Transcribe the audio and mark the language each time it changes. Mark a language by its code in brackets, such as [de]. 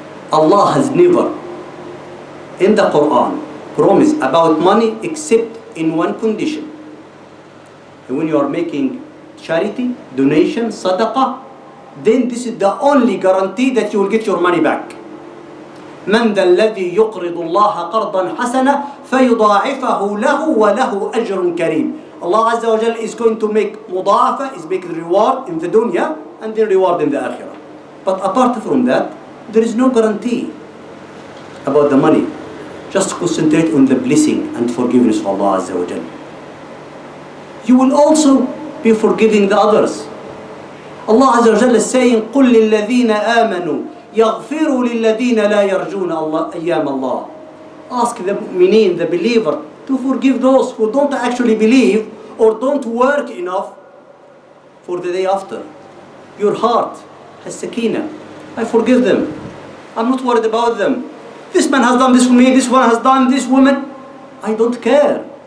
[en] Allah has never in the Quran promised about money except in one condition. And when you are making charity, donation, sadaqah, then this is the only guarantee that you will get your money back. [ar] من ذا الذي يقرض الله قرضا حسنا فيضاعفه له وله أجر كريم. [en] Allah Azza wa Jal is going to make mudaafa, is making reward in the dunya and then reward in the akhirah. But apart from that, there is no guarantee about the money. Just concentrate on the blessing and forgiveness of Allah Azza wa Jal. You will also be forgiving the others. Allah Azza wa Jal is saying, [ar] قُلْ لِلَّذِينَ آمَنُوا يَغْفِرُوا لِلَّذِينَ لَا يَرْجُونَ أَيَّامَ اللَّهِ. [en] Ask the mu'mineen, the believer, to forgive those who don't actually believe or don't work enough for the day after. Your heart has sakina. I forgive them. I'm not worried about them. This man has done this for me, this one has done this woman. I don't care.